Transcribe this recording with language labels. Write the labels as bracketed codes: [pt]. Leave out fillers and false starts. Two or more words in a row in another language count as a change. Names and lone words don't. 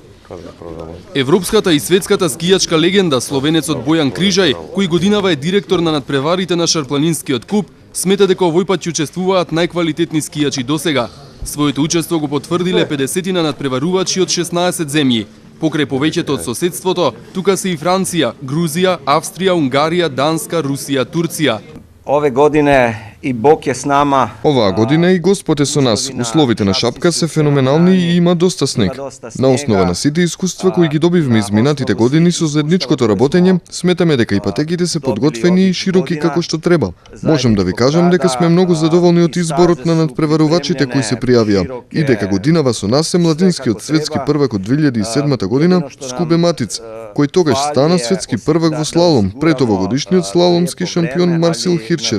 [mk] Европската и светската скијачка легенда словенецот Бојан Крижај, кој годинава е директор на надпреварите на Шарпланинскиот клуб, смета дека овој пат ќе учествуваат најквалитетни скијачи досега. Своето учество го потврдиле 50 надпреварувачи од 16 земји. Покрај повеќето од соседството, тука се и Франција, Грузија, Австрија, Унгарија, Данска, Русија, Турција. [hr] Ove godine i Bog je s nama. [mk] Оваа година и Господ е со нас. Условите на Шапка се феноменални и има доста снег. На основа на сите искуства кои ги добивме изминатите години со заедничкото работење, сметаме дека и патеките се подготвени и широки како што треба. Можам да ви кажам дека сме многу задоволни од изборот на надпреварувачите кои се пријавија и дека годинава со нас е младинскиот светски првак од 2007 година Скубе Матиц, кој тогаш стана светски првак во слалом, пред овогодишниот слаломски шампион Марсил Хирчер.